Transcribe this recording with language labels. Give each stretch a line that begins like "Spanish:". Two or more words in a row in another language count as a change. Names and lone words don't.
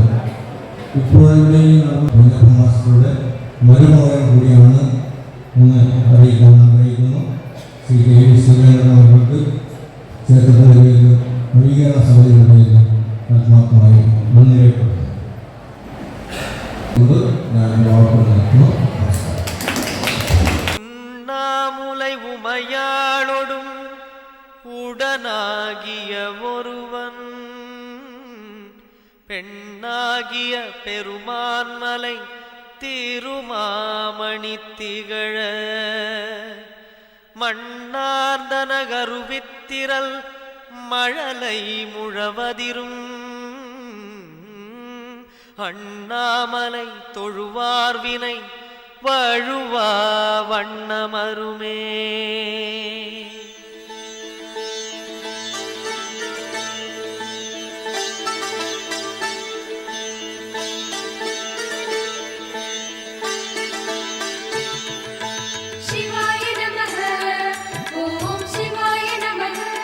Malayalam: ഇപ്പോഴിവിടെ നടന്ന മാസ്റ്ററുടെ മരുമകൻ കൂടിയാണ് എന്ന് അറിയിക്കാൻ ആഗ്രഹിക്കുന്നു. ശ്രീ കെ വി ശ്രീവേന്ദ്രൻ അവർക്ക് ക്ഷേത്രത്തിൻ്റെ പേരിൽ നവീകരണ സമിതിയുടെ പേരിൽ ആത്മാർത്ഥമായി നന്ദി രേഖപ്പെടുത്തുന്നു. ഞാൻ വാക്കുകൾ നടത്തുന്നു.
Tamil: உண்ணாமுலை உமையாளொடும் உடனாகிய ஒருவன் பெண்ணாகிய பெருமான்மலை திருமாமணி திகழ மண்ணார்ந்தன கருவித்திரல் மழலை முழவதிரும் அண்ணாமலை தொழுவார்வினை வழுவா வண்ணமருமே.
Sanskrit: शिवाय नमः ओम शिवाय नमः